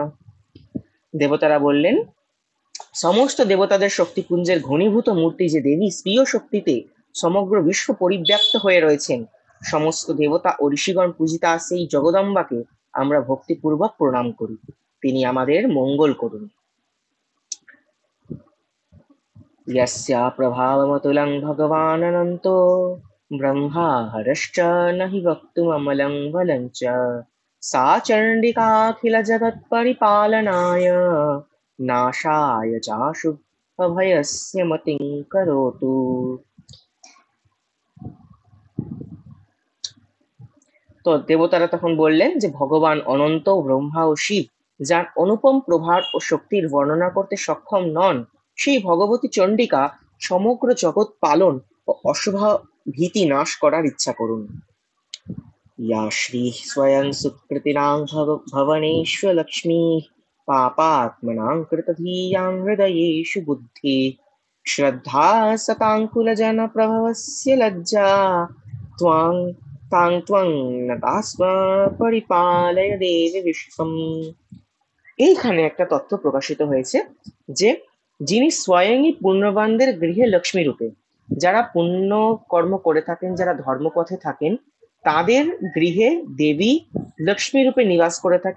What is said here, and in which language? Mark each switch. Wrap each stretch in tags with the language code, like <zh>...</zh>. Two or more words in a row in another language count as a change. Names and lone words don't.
<bn>দেবতারা বললেন, সমস্ত দেবতাদের শক্তিপুঞ্জের ঘনীভূত মূর্তি যে দেবী স্বীয় শক্তিতে সমগ্র বিশ্ব পরিব্যাপ্ত হয়ে রয়েছেন। সমস্ত দেবতা ও ঋষিগণ পূজিতা সেই জগদম্বাকে আমরা ভক্তিপূর্বক প্রণাম করি। তিনি আমাদের মঙ্গল করুন।</bn> <sa>यस्या प्रभावमतुलं भगवानन्तो ब्रह्मा हरश्च न हि वक्तुममलं बलं च सा चण्डिकाखिलजगत्परिपालनाय नाशाय चाशुभयस्य मतिं करोतु।</sa> <bn>তো দেবতারা তখন বললেন যে ভগবান অনন্ত, ব্রহ্মা ও শিব যার অনুপম প্রভাব ও শক্তির বর্ণনা করতে সক্ষম নন, সেই ভগবতী চণ্ডিকা সমগ্র জগৎ পালন ও অশুভ ভীতি নাশ করার ইচ্ছা করুন।</bn> <sa>या श्रीः स्वयं सुकृतिनां भवनेष्वलक्ष्मीः पापात्मनां कृतधियां हृदयेषु बुद्धिः श्रद्धा सताङ्कुलजनप्रभवस्य लज्जा त्वां तां त्वं नतास्म পরিপালয় দেবী বিশ্বম।</sa> <bn>এইখানে একটা তথ্য প্রকাশিত হয়েছে যে যিনি স্বয়ংই পুণ্যবানদের গৃহে লক্ষ্মী রূপে, যারা পুণ্য কর্ম করে থাকেন, যারা ধর্মপথে থাকেন, তাদের গৃহে দেবী লক্ষ্মী রূপে নিবাস করে থাকেন।</bn>